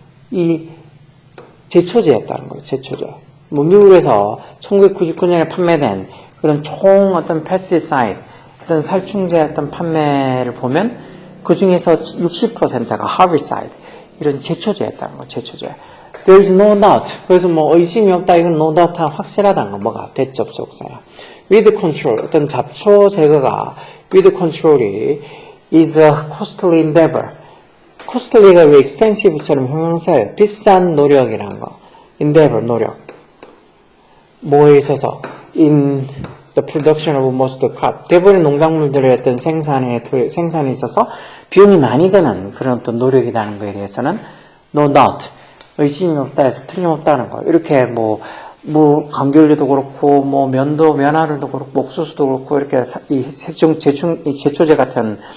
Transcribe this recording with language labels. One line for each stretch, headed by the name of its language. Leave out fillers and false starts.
Korean: 이 제초제였다는 거예요. 제초제. 미국에서 1999년에 판매된 그런 총 어떤 pesticide, 어떤 살충제 어떤 판매를 보면 그 중에서 60%가 herbicide, 이런 제초제였다는 거예요. 제초제.
English: There is no doubt.
Korean: 그래서 의심이 없다. 이건 no doubt 확실하다는 거. 뭐가? 대접속사야. Weed control. 어떤 잡초 제거가 weed control이
English: is a costly endeavor.
Korean: costly가 왜 expensive처럼 형용사예요. 비싼 노력이라는 거. endeavor, 노력. 뭐에 있어서?
English: in the production of most of the crop.
Korean: 대부분의 농작물들의 어떤 생산에 있어서 비용이 많이 드는 그런 어떤 노력이라는 거에 대해서는 no doubt. 의심이 없다 해서 틀림없다는 거. 이렇게 감귤류도 그렇고, 면화류도 그렇고, 옥수수도 그렇고, 이렇게 이 제초제 같은